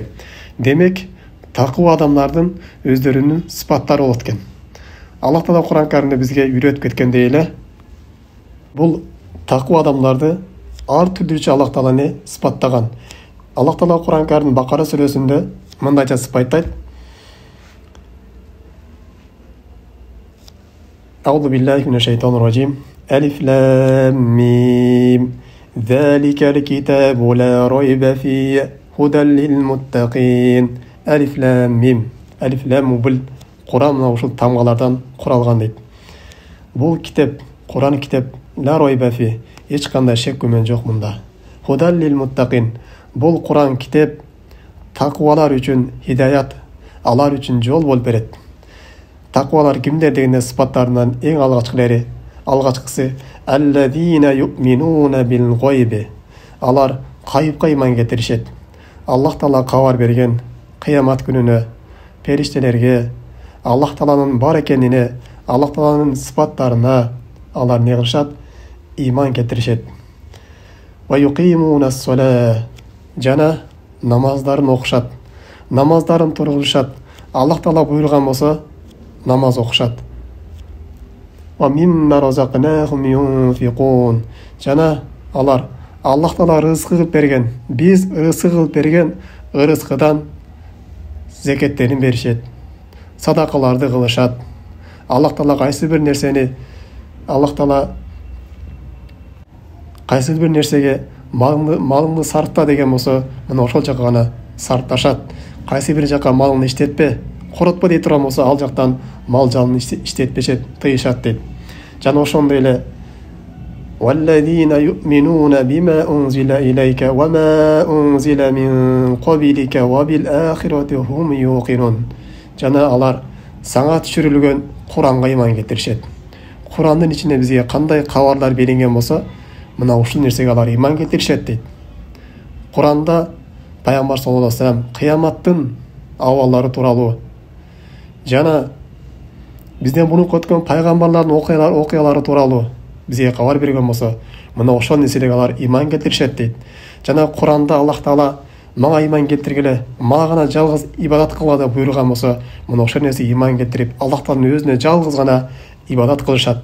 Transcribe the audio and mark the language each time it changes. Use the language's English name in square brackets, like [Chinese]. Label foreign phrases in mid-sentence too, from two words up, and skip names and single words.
[Kyrgyz] Демек, таква адамдардын өздөрүнүн сыпаттары болот экен. Аллах Таала Кур'ан Каримде бизге үйрөтүп кеткендей эле, бул таква адамдарды ар түрдүүчө Аллах Таала сыпаттаган. Аллах Таала Кур'ан Каримдин Бакара сүрөсүндө мындайча сыпайттайт: [Arabic] أعوذ بالله من الشيطان الرجيم. ألف لام ميم. ذلك الكتاب لا ريب فيه هدى للمتقين. ألف لام ميم. [Kyrgyz] Алиф лам бул Кур'ан ушул тамгалардан куралган дейт. Бул китеп, Кур'ан китеп [Arabic] لا ريب فيه, [Kyrgyz] эч кандай шек күмөн жок мында. [Arabic] هدى للمتقين. [Kyrgyz] Бул Кур'ан китеп таквалар үчүн хидаят, алар үчүн жол болуп берет. Таквалар кимдер дегенде сыпаттарынан эң алгачкылары Алғашқысы [Arabic] الذين يؤمنون بالغيب. [Kyrgyz] Алар кайыпка иман келтиришет. Аллах Таала кабар берген кыямат күнүнө, периштелерге, Аллах Тааланын бар экенине, Аллах Тааланын сыпаттарына алар не кылышат? Иман келтиришет. [Arabic] ويقيمون الصلاة. [Kyrgyz] Жана намаздарын окушат. Намаздарын тургузушат. Аллах Таала буйруган болсо намаз окушат. [Arabic] ومما رزقناهم ينفقون. [Kyrgyz] Жана алар Аллах Таала рызкы кылып берген, биз рызкы кылып берген рызкыдан зекеттерин беришет. Садакаларды кылышат. Аллах Таала кайсы бир нерсени кайсы бир нерсеге малыңды сартта деген болсо, мына ошол жакка гана сартташат. Кайсы бир жакка малыңды иштетпе, коротпо дей турган болсо, ал жактан мал жалын иштетпешет, тыйышат дейт. Жана ошондой эле [Arabic] والذين يؤمنون بما أنزل إليك وما أنزل من قبلك وبالآخرة هم يوقنون. [Kyrgyz] Жана алар саңа түшүрүлгөн Куранга иман келтиришет. Курандын ичинде бизге кандай кабарлар берилген болсо, мына ушул нерсеге алар иман келтиришет дейт. Куранда Пайгамбар [Arabic] صلى الله عليه وسلم [Kyrgyz] кыяматтын абаллары тууралуу жана бизден мурунку өткөн пайгамбарлардын окуялары тууралуу бизге кабар берген болсо, мына ошол нерселерге алар иман келтиришет дейт. Жана Куранда Аллах Таала мага иман келтиргиле, мага гана жалгыз ибадат кылгыла деп буйруган болсо, мына ошол нерсеге иман келтирип, Аллах Тааланын өзүнө жалгыз гана ибадат кылышат.